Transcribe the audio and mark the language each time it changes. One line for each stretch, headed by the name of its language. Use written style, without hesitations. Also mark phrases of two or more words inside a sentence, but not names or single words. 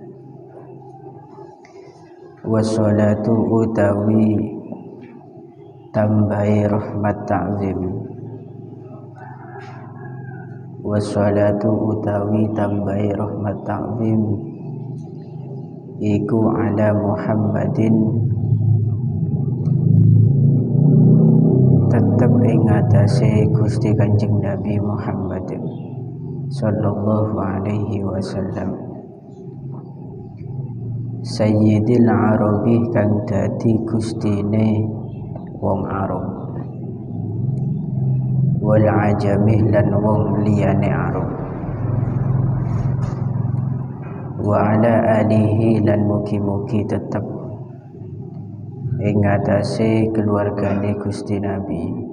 Javanese: Wassalatu utawi tambahi rahmat ta'zim. Wassalatu utawi tambahi rahmat ta'zim iku
Arabic: على محمد
Javanese: tetep ing atase Gusti Kanjeng Nabi Muhammad
Arabic: صلى الله عليه وسلم, سيد العرب
Javanese: kang dadi gustine wong Arab,
Arabic: والعجم
Javanese: lan wong liyane Arab,
Arabic: وعلى آله
Javanese: lan mugi-mugi tetep ing atase keluargane Gusti Nabi,